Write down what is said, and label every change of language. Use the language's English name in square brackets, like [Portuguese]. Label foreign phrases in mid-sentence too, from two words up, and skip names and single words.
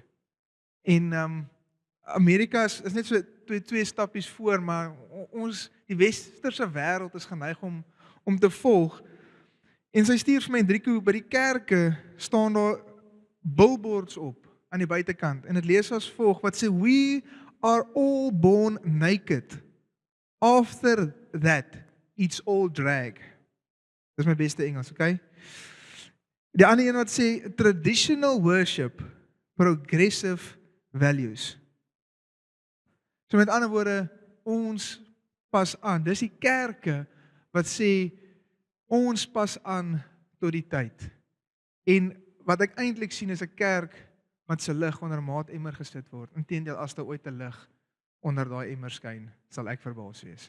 [Afrikaans] En Amerika is net so twee stappies voor, maar ons, die westerse wêreld is geneig om te volg. En sy stuur vir my, Hendrico, by die kerke staan daar billboards op aan die buitekant. En dit lees as volg, wat sê, [English] we are all born naked. After that, it's all drag. [Afrikaans] Dis my beste Engels, okay? Die ander een wat sê [English] traditional worship, progressive values. [Afrikaans] So met ander woorde, ons pas aan. Dis die kerke wat sê ons pas aan tot die tyd. En wat ek eintlik sien is 'n kerk wat se lig onder 'n maatemmer gesit word. Inteendeel, as daar ooit 'n lig onder daai emmer skyn, sal ek verbaas wees.